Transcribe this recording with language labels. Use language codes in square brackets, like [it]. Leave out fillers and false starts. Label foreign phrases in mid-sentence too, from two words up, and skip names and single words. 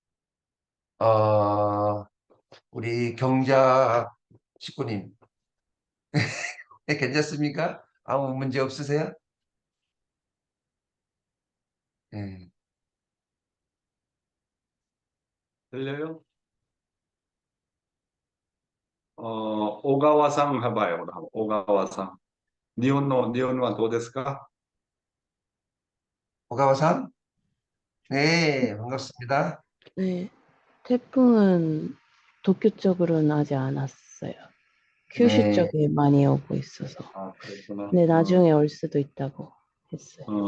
[ko] 어, 우리 경자 식구님 네, 괜찮습니까? 아무 문제 없으세요? 네. 들려요? [ja] 小川さん、ハバイ、小川さん。日本はどうですか？ [ko] 오가와산? 네, 반갑습니다. 네, 태풍은 도쿄 쪽으로는 아직 안 왔어요. 큐슈 네, 쪽에 많이 오고 있어서. 아, 그렇구나. 근데 나중에 올 수도 있다고 했어요.